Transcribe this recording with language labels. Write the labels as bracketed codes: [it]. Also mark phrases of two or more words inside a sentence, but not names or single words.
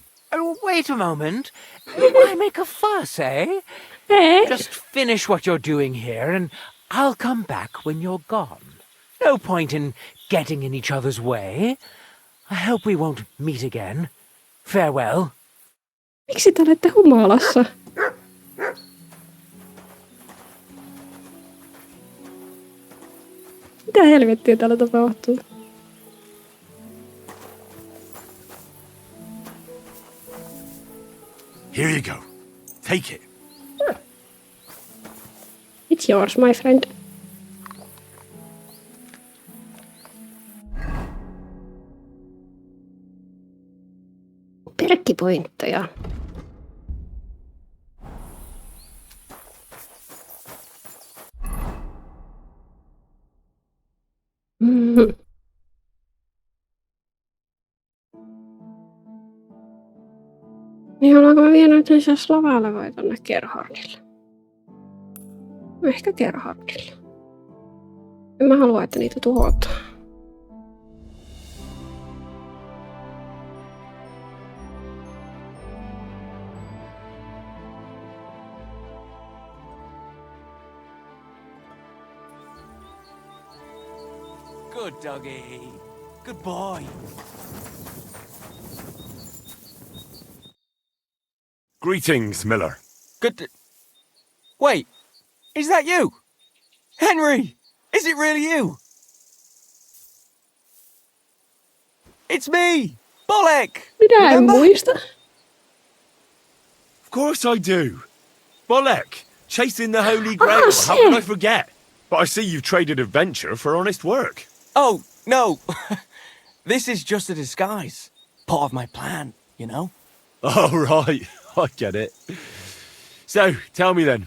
[en] Oh, wait a moment. Why make a fuss, eh? Just finish what you're doing here, and I'll come back when you're gone. No point in getting in each other's way. I hope we won't meet again. Farewell. [fi] Miksi te olette humalassa? Mitä helvettiä täällä tapahtuu? [en] Here you go. Take it. yours, my friend. [fi] Perkkipointteja. Mm-hmm. Niin haluanko mä viedä nyt lisää lavalle vai tonne Gerhardille? Ehkä Gerhardille. En mä halua, että niitä tuhotaan. [en] Good doggy. Good boy. Greetings, Miller. Wait, is that you? Henry! Is it really you? It's me! Bolek! [fi] Minä en muista. [en] Of course I do. Bolek, chasing the Holy Grail. How can I forget? But I see you've traded adventure for honest work. Oh, no. This is just a disguise. Part of my plan, you know? Oh, right. I get it. So, tell me then.